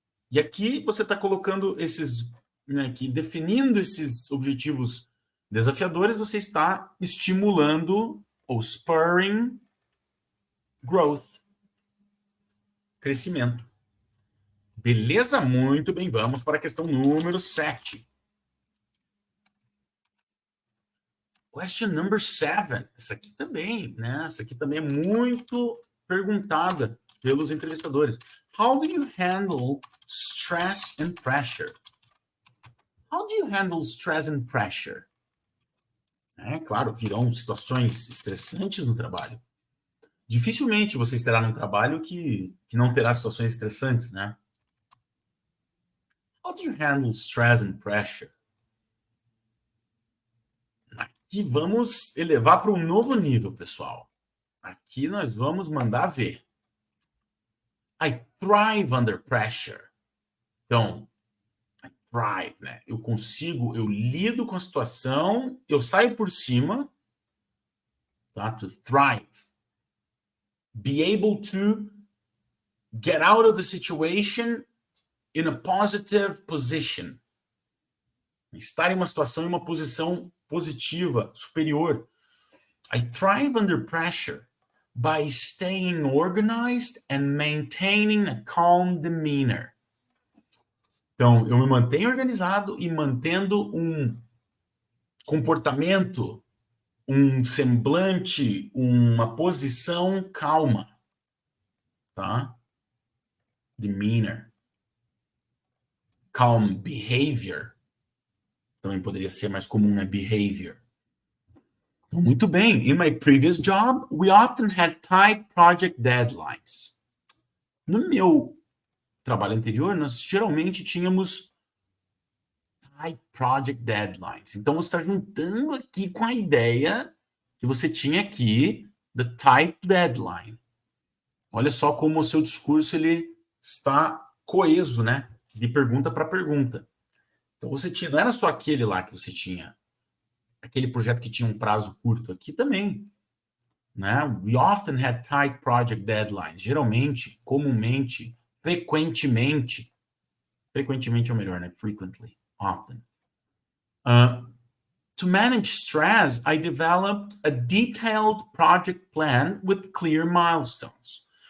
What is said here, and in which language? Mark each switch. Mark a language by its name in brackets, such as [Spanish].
[Portuguese] E aqui você está colocando esses, né, aqui, definindo esses objetivos desafiadores, você está estimulando ou [English] spurring growth, [Portuguese] crescimento. Beleza? Muito bem, vamos para a questão número 7. [English] Question number 7. [Portuguese] Essa aqui também, né? Essa aqui também é muito perguntada pelos entrevistadores. [English] How do you handle stress and pressure? How do you handle stress and pressure? [Portuguese] Claro, virão situações estressantes no trabalho. Dificilmente você estará num trabalho que não terá situações estressantes, né? [English] How do you handle stress and pressure? [Portuguese] Aqui vamos elevar para um novo nível, pessoal. Aqui nós vamos mandar ver. [English] I thrive under pressure. [Portuguese] Então, [English] I thrive, [Portuguese] né? Eu lido com a situação, eu saio por cima, tá? [English] To thrive. Be able to get out of the situation in a positive position. [Portuguese] Estar em uma situação, em uma posição positiva, superior. [English] I thrive under pressure by staying organized and maintaining a calm demeanor. [Portuguese] Então, eu me mantenho organizado e mantendo um comportamento, um semblante, uma posição calma. Tá? Demeanor. [English] Calm behavior. [Portuguese] Também poderia ser mais comum, né? [English] Behavior. [Portuguese] Muito bem. [English] In my previous job, we often had tight project deadlines. [Portuguese] No meu trabalho anterior, nós geralmente tínhamos [English] tight project deadlines. [Portuguese] Então, você está juntando aqui com a ideia que você tinha aqui, [English] the tight deadline. [Portuguese] Olha só como o seu discurso ele está coeso, né? De pergunta para pergunta. Então você tinha, não era só aquele lá que você tinha, aquele projeto que tinha um prazo curto, aqui também, né? [English] We often had tight project deadlines. [Portuguese] Geralmente, comumente, frequentemente é o melhor, né? [English] Frequently, often. To manage stress, I developed a detailed project plan with clear milestones.